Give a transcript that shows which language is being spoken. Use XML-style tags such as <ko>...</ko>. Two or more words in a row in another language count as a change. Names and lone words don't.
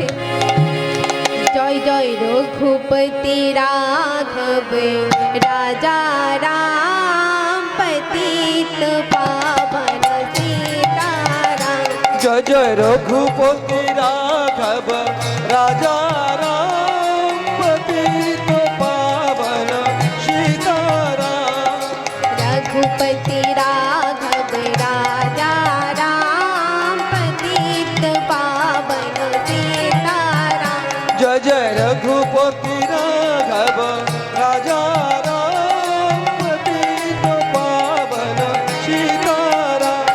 <bn>জয় জয় রঘুপতি রাঘব রাজা রাম পতিত পাবন সীতারাম। জয় জয় রঘুপতি রাঘব রাজা রাম পতিত পাবন সীতারাম।</bn> <hi>रघुपति राघव राजा राम पतित पावन सीताराम। जय जय रघुपति राघव राजा राम पतित पावन सीताराम।</hi>